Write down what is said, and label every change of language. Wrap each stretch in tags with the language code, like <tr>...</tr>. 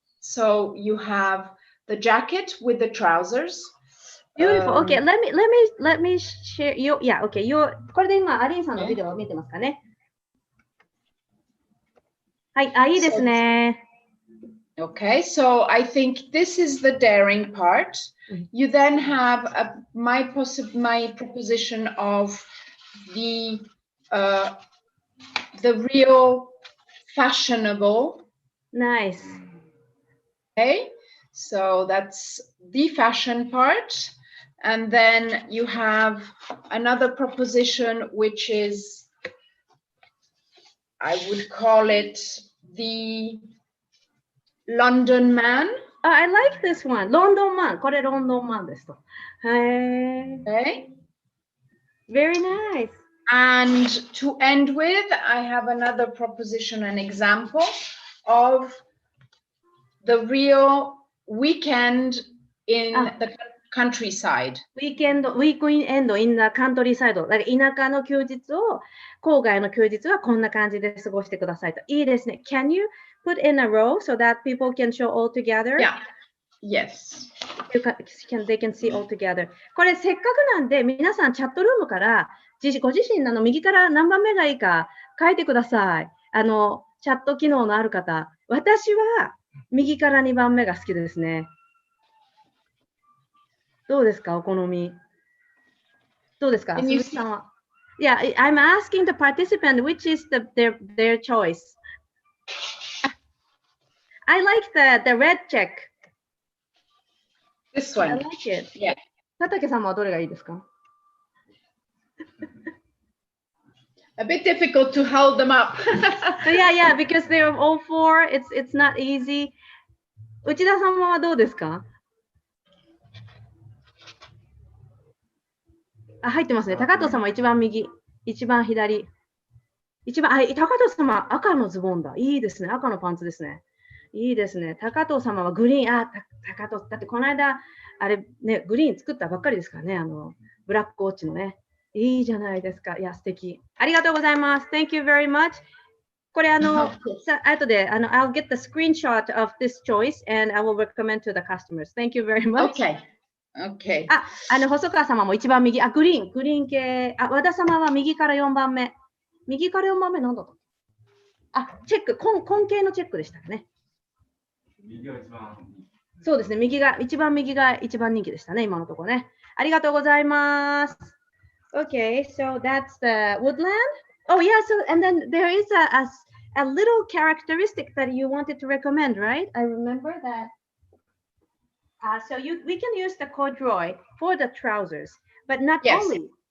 <en>So you have the jacket with the trousers. Beautiful. Okay, let me share you. Yeah, okay.</en> <ja>これで今アリーンさんのビデオを見てますかね。はい、いいですね。</ja> <en>Okay, so I think this is the daring part. You then have my proposition of the real fashionable. Nice. Okay, so that's the fashion part. And then you have another proposition, which is, I would call it the London man. I like this one. London man.</en> <ja>これロンドンマンですと。</ja> <en>Okay. Very nice. And to end with, I have another proposition, an example of the real weekend in the countryside. Weekend in the countryside.</en> <ja>だから田舎の休日を、郊外の休日はこんな感じで過ごしてくださいと。いいですね。</ja> <en>Can you put in a row so that people can show all together? Yeah. Yes. They can see all together.</en> <ja>これせっかくなんで皆さんチャットルームからご自身の右から何番目がいいか書いてください。チャット機能のある方。私は右から2番目が好きですね。どうですかお好み。どうですか鈴木さんは。</ja> <en>Yeah, I'm asking the participant which is their choice. I like the red check. This one. I like it. Yeah.</en> <ja>佐竹さんはどれがいいですか</ja> <en>A bit difficult to hold them up. Yeah, because they're all four. It's not easy.</en> <ja>内田様はどうですか入ってますね。高藤様一番右、一番左。高藤様赤のズボンだ。いいですね。赤のパンツですね。いいですね。高藤様はグリーン。高藤、だってこの間、あれね、グリーン作ったばっかりですからね。ブラックウォッチのね。いいじゃないですか。いや、素敵。ありがとうございます。</ja> <en>Thank you very much.</en> <ja>これ後で</ja> <en>I'll get the screenshot of this choice and I will recommend to the customers. Thank you very much. Okay.</en> <ja>細川様も一番右。グリーン系。和田様は右から4番目。右から4番目なんだと。チェック。根系のチェックでしたね。そうですね。一番右が一番人気でしたね。今のところね。ありがとうございます。</ja> <en>Okay, so that's the woodland. Oh yeah, so and then there is a little characteristic that you wanted to recommend, right? I remember that. So we can use the corduroy for the trousers, but not only.</en>